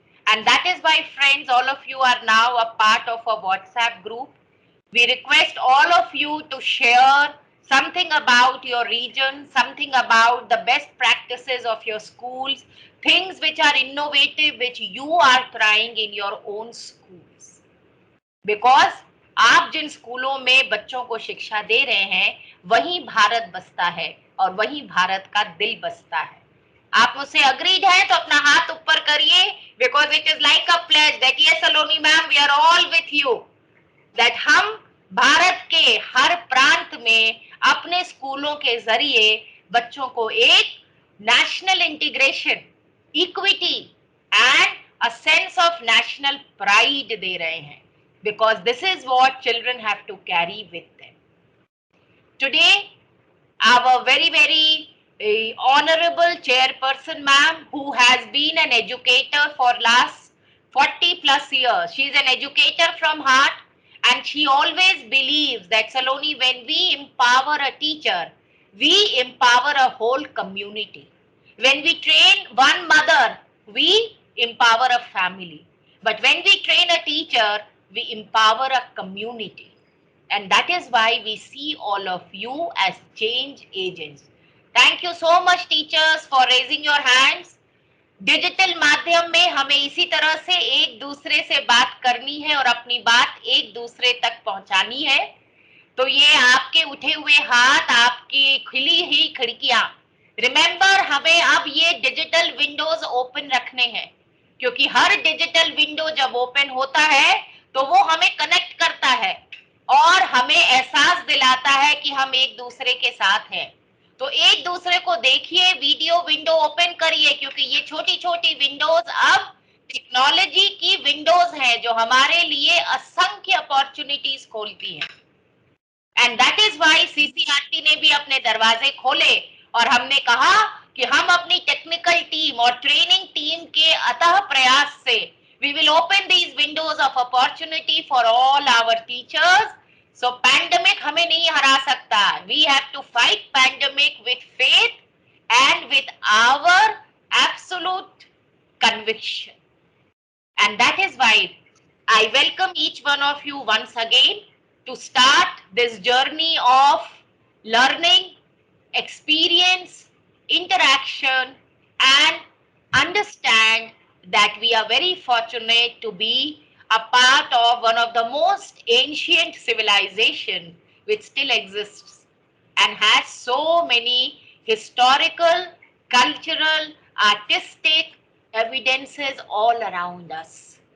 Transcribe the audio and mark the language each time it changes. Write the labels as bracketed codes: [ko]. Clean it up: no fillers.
[en] And that is why, friends, all of you are now a part of a WhatsApp group. We request all of you to share something about your region, something about the best practices of your schools, things which are innovative, which you are trying in your own schools. [hi] Because आप जिन स्कूलों में बच्चों को शिक्षा दे रहे हैं, वहीं भारत बसता है और वहीं भारत का दिल बसता है. आप मुझसे अग्रीड हैं तो अपना हाथ ऊपर करिए, [en] because it is like a pledge that yes Saloni ma'am we are all with you, that [hi] हम भारत के हर प्रांत में अपने स्कूलों के जरिए बच्चों को एक national integration, equity and a sense of national pride दे रहे हैं, [en] Because this is what children have to carry with them. Today our very honorable chairperson ma'am, who has been an educator for last 40 plus years. She is an educator from heart, and she always believes that Saloni, when we empower a teacher, we empower a whole community. When we train one mother, we empower a family, but when we train a teacher, we empower a community. And that is why we see all of you as change agents. Thank you so much teachers for raising your hands. [hi] Digital माध्यम में हमें इसी तरह से एक दूसरे से बात करनी है और अपनी बात एक दूसरे तक पहुंचानी है. तो ये आपके उठे हुए हाथ, आपकी खिली ही खिड़कियां, रिमेंबर हमें अब ये डिजिटल विंडोज ओपन रखने हैं, क्योंकि हर डिजिटल विंडो जब ओपन होता है तो वो हमें कनेक्ट करता है और हमें एहसास दिलाता है कि हम एक दूसरे के साथ हैं. तो एक दूसरे को देखिए, वीडियो विंडो ओपन करिए, क्योंकि ये छोटी छोटी विंडोज अब टेक्नोलॉजी की विंडोज हैं जो हमारे लिए असंख्य अपॉर्चुनिटीज खोलती हैं. [en] and that is why [hi] CCRT ने भी अपने दरवाजे खोले और हमने कहा कि हम अपनी टेक्निकल टीम और ट्रेनिंग टीम के अथक प्रयास से [en] we will open these windows of opportunity for all our teachers. [hi] So pandemic हमें नहीं हरा सकता. [en] We have to fight pandemic with faith and with our absolute conviction. And that is why I welcome each one of you once again to start this journey of learning, experience, interaction, and understand that we are very fortunate to be a part of one of the most ancient civilization which still exists and has so many historical, cultural, artistic evidences all around us.